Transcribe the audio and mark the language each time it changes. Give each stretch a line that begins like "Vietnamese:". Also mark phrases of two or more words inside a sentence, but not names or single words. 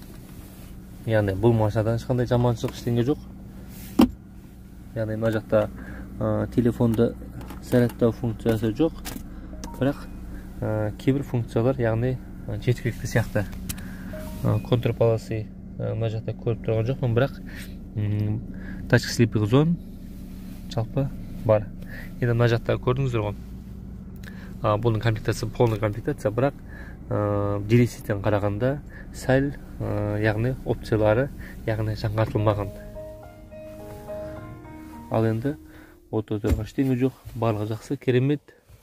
Kazakh: Яғни бұл машинадан ешқандай жаманшылық ештеңе жоқ. Яғни мына жақта телефонды зарядтау функциясы жоқ, бірақ кейбір функциялар, яғни жеткілікті сияқты. Контрполосы мына жақта көріп тұрған жоқпын, бірақ
English: touch sleeping zone
Kazakh: жалпы бар. Енді мына жақта көрдіңіздер ғой. Бұның комплектациясы
Russian: полный комплектация,
Kazakh: бірақ Genesis'тен қарағанда сәл, яғни опциялары, яғни жаңартылмаған. Ал енді отодырға ештеңе жоқ, барлығы жақсы, керемет.